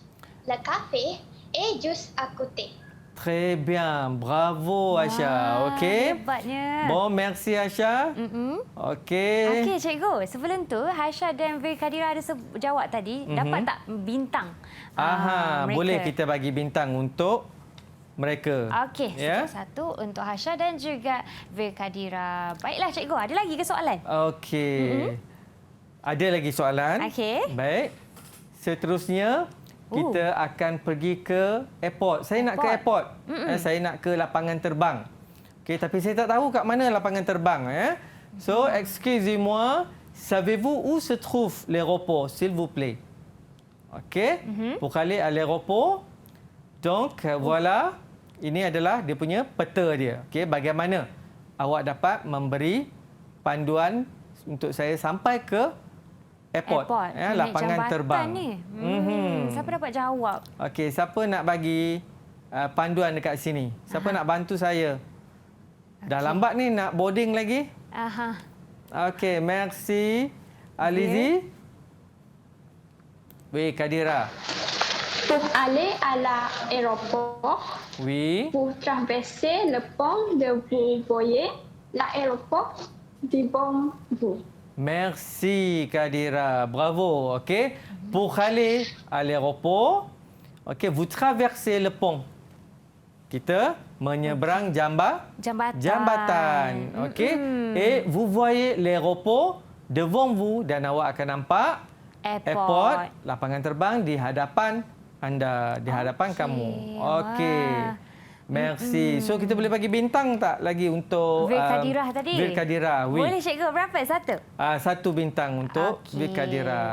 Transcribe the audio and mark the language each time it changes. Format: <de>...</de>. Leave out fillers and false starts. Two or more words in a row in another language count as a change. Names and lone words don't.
<fr>Le café est juste à côté. Très bien. Bravo, Asha. Okey.</fr> <ms>Hebatnya.</ms> <fr>Bon, merci, Asha. Okey.</fr> <ms>Okey, cikgu. Sebelum tu, Hasha dan Kadira ada jawab tadi. Dapat tak bintang? Aha, mereka? boleh kita bagi bintang untuk mereka. Okey, Ya. satu untuk Hasha dan juga Kadira. Baiklah, cikgu. Ada lagi ke soalan? Okey. Ada lagi soalan? Okey. Baik. Seterusnya, kita akan pergi ke airport. Saya nak ke airport. Saya nak ke lapangan terbang. Okey, tapi saya tak tahu kat mana lapangan terbang. So,</ms> <fr>excusez-moi, savez-vous où se trouve l'aéroport, s'il vous plaît? Okey, pour aller à l'aéroport. Donc, voilà.</fr> <ms>Ini adalah dia punya peta dia. Okey, bagaimana awak dapat memberi panduan untuk saya sampai ke airport. Ini Lapangan jambatan terbang. Ni. Siapa dapat jawab? Okey, siapa nak bagi panduan dekat sini? Siapa nak bantu saya? Dah lambat ni nak boarding lagi? Aha. Okey,</ms> <fr>merci. Alizi. Oui, Kadira. Pour aller à l'aéroport, Oui. vous traversez le pont de vous voyez l'aéroport devant vous. Merci, Kadira. Bravo. Okey. Pour aller à l'aéroport, okey, vous traversez le pont.</fr> <ms>Kita menyeberang jambatan. Okey.</ms> <fr>Et vous voyez l'aéroport devant vous</fr> <ms>dan awak akan nampak airport, lapangan terbang di hadapan anda, di hadapan kamu. Okey.</ms> <fr>Merci.</fr> <ms>So kita boleh bagi bintang tak lagi untuk Kadira tadi? Kadira. Oui. Boleh, cikgu. Berapa? Satu? Satu bintang untuk Kadira.</ms>